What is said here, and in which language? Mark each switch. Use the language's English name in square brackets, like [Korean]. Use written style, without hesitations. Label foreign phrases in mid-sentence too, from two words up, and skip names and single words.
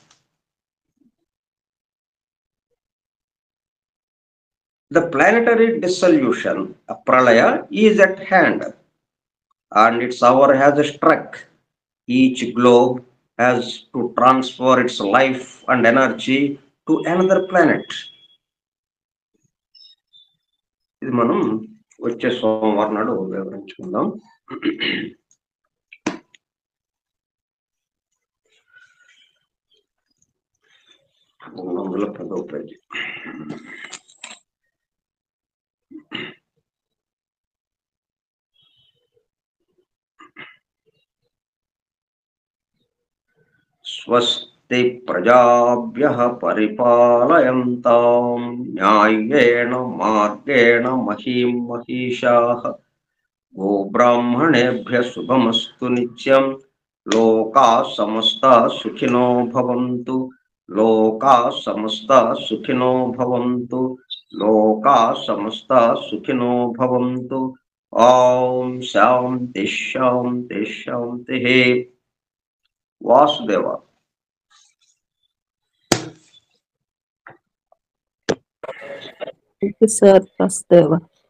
[English] The planetary dissolution, pralaya, is at hand, and its hour has struck. Each globe has to transfer its life and energy to another planet. [Telugu] ఇది మనం వచ్చే సోమవారం నాడు వివరించుకుందాం. 310వ పేజీ. [Sanskrit] స్వస్తి ప్రజాభ్యః పరిపాలయంతాం న్యాయేన మార్గేణ మహీం మహీషాః. గోబ్రాహ్మణేభ్యః శుభమస్తు నిత్యం. లోకాః సమస్తాః సుఖినో భవంతు. లోకాః సమస్తాః సుఖినో భవంతు. లోకాః సమస్తాః సుఖినో భవంతు. ఓం శాంతి శాంతి శాంతి. వాసుదేవ. [Telugu] సార్ వాసుదేవ.